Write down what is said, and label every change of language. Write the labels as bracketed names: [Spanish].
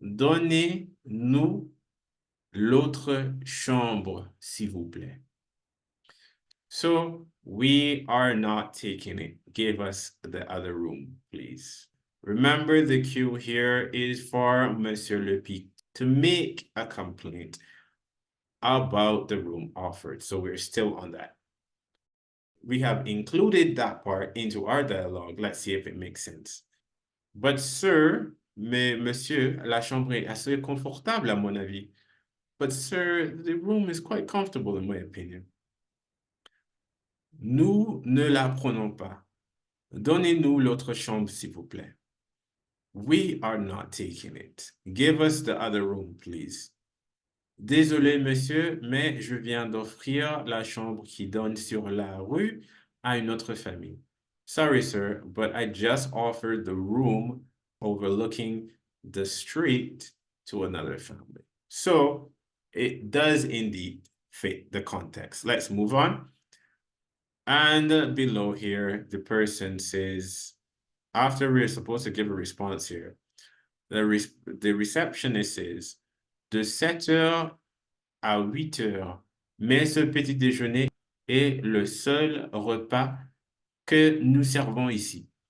[French] Donnez-nous l'autre chambre, s'il vous plaît. [English] So we are not taking it. Give us the other room, please. Remember, the cue here is for Monsieur Le Pic to make a complaint about the room offered. So we're still on that. We have included that part into our dialogue. Let's see if it makes sense. But sir, [French] mais monsieur, la chambre est assez confortable à mon avis. [English] But sir, the room is quite comfortable in my opinion. [French] Nous ne la prenons pas. Donnez-nous l'autre chambre, s'il vous plaît. [English] We are not taking it. Give us the other room, please. [French] Désolé, monsieur, mais je viens d'offrir la chambre qui donne sur la rue à une autre famille. [English] Sorry, sir, but I just offered the room overlooking the street to another family. So it does indeed fit the context. Let's move on. And below here, the person says, after we're supposed to give a response here, the receptionist says, [French] de 7 heures à 8 heures, mais ce petit déjeuner est le seul repas que nous servons ici.